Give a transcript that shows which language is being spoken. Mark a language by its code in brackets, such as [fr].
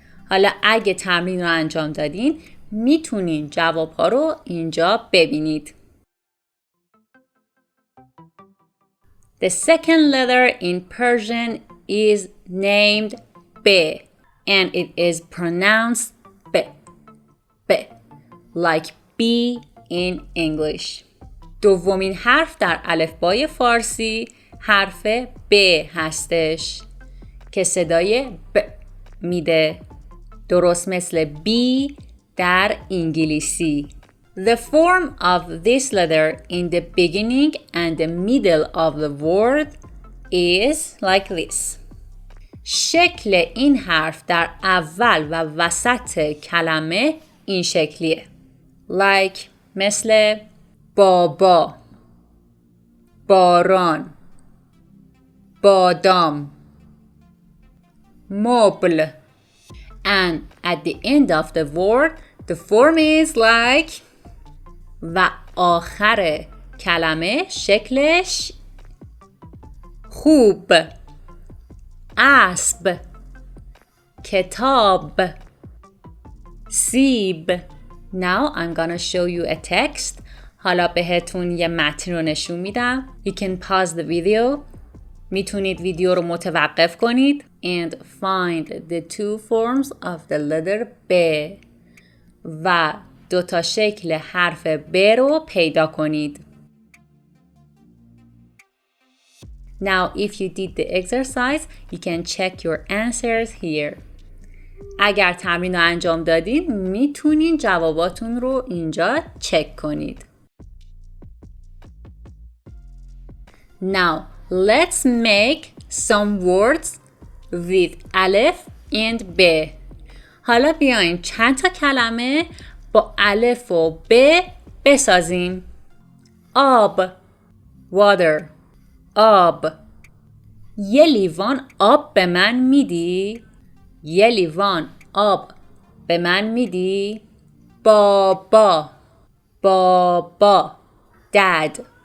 [fa] حالا اگه تمرین رو انجام دادین، میتونین جواب‌ها رو اینجا ببینید. [en] The second letter in Persian is named Be, and it is pronounced Be, Be, like B in English. [fa] دومین حرف در الفبای فارسی حرف ب هستش که صدای ب میده، درست مثل بی در انگلیسی. [en] The form of this letter in the beginning and the middle of the word is like this. [fa] شکل این حرف در اول و وسط کلمه این شکلیه. Like مثل بابا، باران، بادام، مبل. [en] And at the end of the word, the form is like [fa] و آخر کلمه شکلش خوب، اسب، کتاب، سیب. [en] Now I'm gonna show you a text. [fa] حالا بهتون یه متن رو نشون میدم. [en] You can pause the video. [fa] میتونید ویدیو رو متوقف کنید [en] and find the two forms of the letter B [fa] و 2 شکل حرف ب رو پیدا کنید. [en] Now if you did the exercise, you can check your answers here. [fa] اگر تمرین رو انجام دادین، میتونین جواباتون رو اینجا چک کنید. [en] Now, let's make some words with Alef and Be. [fa] حالا بیاین چند تا کلمه با الف و ب بسازیم. آب، water، آب. یه لیوان آب به من میدی؟ یه لیوان آب به من میدی؟ بابا، بابا، dad.